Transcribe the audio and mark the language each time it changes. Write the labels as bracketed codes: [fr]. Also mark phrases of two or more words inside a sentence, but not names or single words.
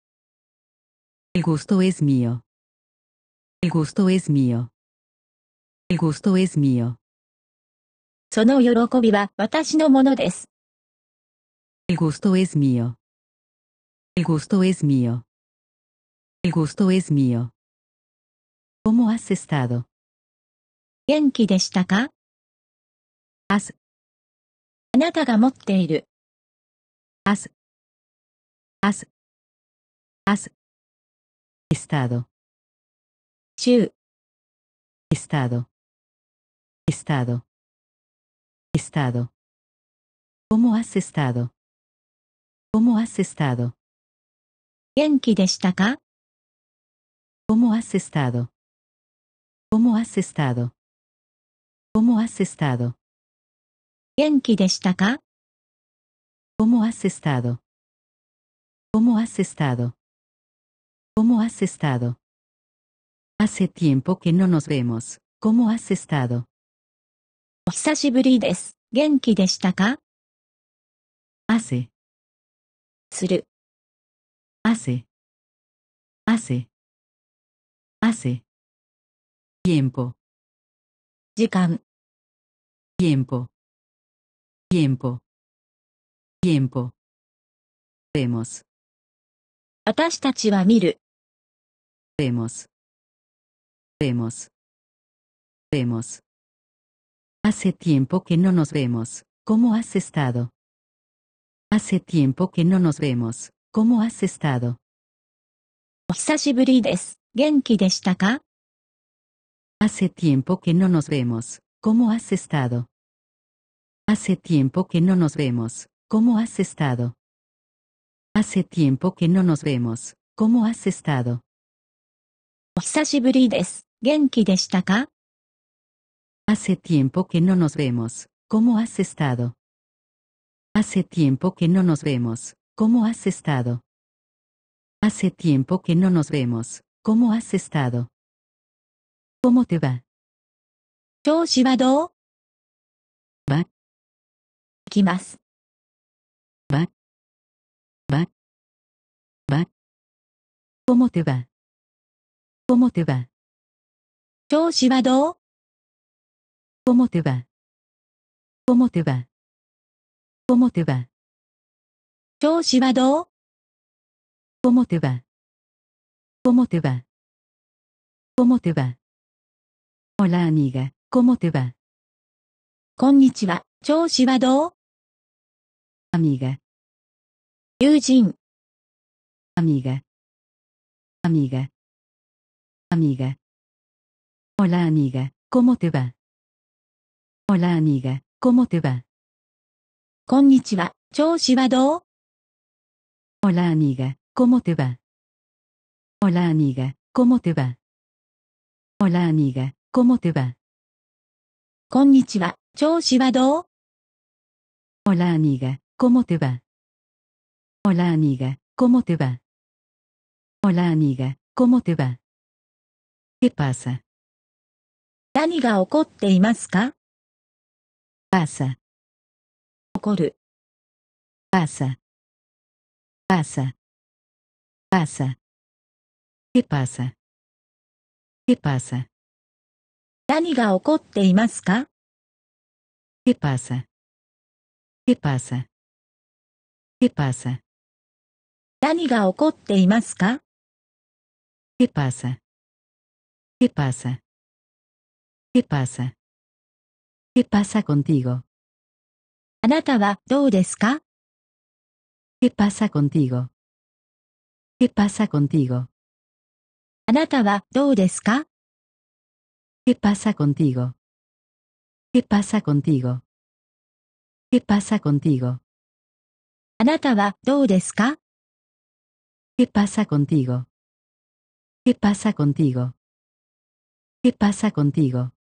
[es] El gusto es mío. El gusto es mío. El gusto es mío. [ja] その喜びは私のものです。 [es] El gusto es mío. El gusto es mío. El gusto es mío. ¿Cómo has estado? [ja] 元気でしたか？ [es] Has. [ja] あなたが持っている。 [es] Has. Has. Has. Estado. [ja] 週、 [es] Estado. Estado. Estado. ¿Cómo has estado? ¿Cómo has estado? [ja] 元気でしたか？ [es] ¿Cómo has estado? ¿Cómo has estado? ¿Cómo has estado? [ja] 元気でしたか？ [es] ¿Cómo has estado? ¿Cómo has estado? ¿Cómo has estado? Hace tiempo que no nos vemos. ¿Cómo has estado? [ja] お久しぶりです。元気でしたか？ [es] Hace. [ja] する、 [es] Hace. Hace. Hace. Tiempo. [ja] 時間、 [es] Tiempo. Tiempo. Tiempo. Vemos. [ja] 私たちは見る。 [es] Vemos. Vemos. Vemos. Hace tiempo que no nos vemos. ¿Cómo has estado? Hace tiempo que no nos vemos. ¿Cómo has estado? [ja] お久しぶりです。元気でしたか？ [es] Hace tiempo que no nos vemos. ¿Cómo has estado? Hace tiempo que no nos vemos. ¿Cómo has estado? Hace tiempo que no nos vemos. ¿Cómo has estado? [ja] お久しぶりです。元気でしたか？ [es] Hace tiempo que no nos vemos. ¿Cómo has estado? Hace tiempo que no nos vemos. ¿Cómo has estado? Hace tiempo que no nos vemos. ¿Cómo has estado? ¿Cómo te va? [ja] 調子はどう？ [es] Va. [ja] 行きます。 [es] Va. Va. Va. ¿Cómo te va? ¿Cómo te va? [ja] 調子はどう？ [es] ¿Cómo te va? ¿Cómo te va? ¿Cómo te va? [ja] 調子はどう？ [es] ¿Cómo te va? ¿Cómo te va? ¿Cómo te va? Hola amiga, ¿cómo te va? [ja] こんにちは。調子はどう？ [es] Amiga, [ja] 友人、 [es] amiga, amiga, amiga. Hola amiga, ¿cómo te va? Hola amiga, ¿cómo te va? [ja] こんにちは。調子はどう？ [es] Hola amiga, ¿cómo te va? Hola amiga, ¿cómo te va? Hola amiga, ¿cómo te va? [ja] こんにちは。調子はどう？ [es] Hola amiga, ¿cómo te va? Hola amiga, ¿cómo te va? Hola amiga, ¿cómo te va? ¿Qué pasa? [ja] 何が起こっていますか？ [es] Pasa, [ja] 起こる、 [es] pasa, pasa, pasa. ¿Qué pasa? ¿Qué pasa? [ja] 何が起こっていますか？ [es] ¿Qué pasa? ¿Qué pasa? ¿Qué pasa? [ja] 何が起こっていますか？ [es] ¿Qué pasa? ¿Qué pasa? ¿Qué pasa? ¿Qué pasa contigo? [ja] あなたはどうですか？ [es] ¿Qué pasa contigo? ¿Qué pasa contigo? [ja] あなたはどうですか？ [es] ¿Qué pasa contigo? ¿Qué pasa contigo? ¿Qué pasa contigo? [ja] あなたはどうですか？ [es] ¿Qué pasa contigo? ¿Qué pasa contigo? ¿Qué pasa contigo?